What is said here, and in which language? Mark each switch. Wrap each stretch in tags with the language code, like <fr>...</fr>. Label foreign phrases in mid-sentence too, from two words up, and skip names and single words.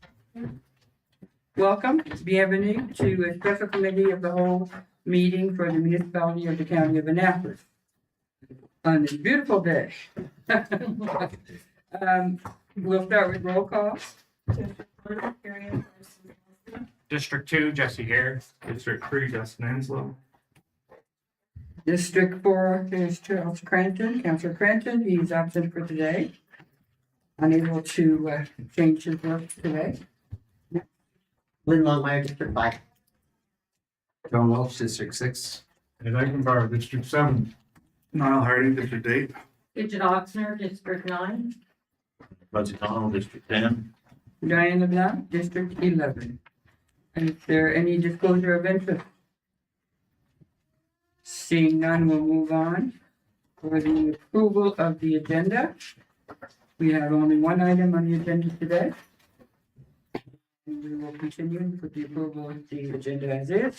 <en>Welcome, bienvenue to a special committee of the whole meeting for the municipality of the county of Annapolis on this beautiful day. We'll start with roll call. District 2, Jesse Hare. District 3, Justin Anslow. District 4 is Charles Cranton, Councillor Cranton. He's absent for today. Unable to change his work today. Lynn Longmire, District 5. John Welch, District 6. Ed Eichenbauer, District 7. Niall Harding, District 8. Gidget Oxner, District 9. Buzzy Connell, District 10. Diane LeBlanc, District 11. And is there any disclosure of interest? Seeing none, we'll move on. For the approval of the agenda, we have only one item on the agenda today. And we will continue with the approval of the agenda as is.</en>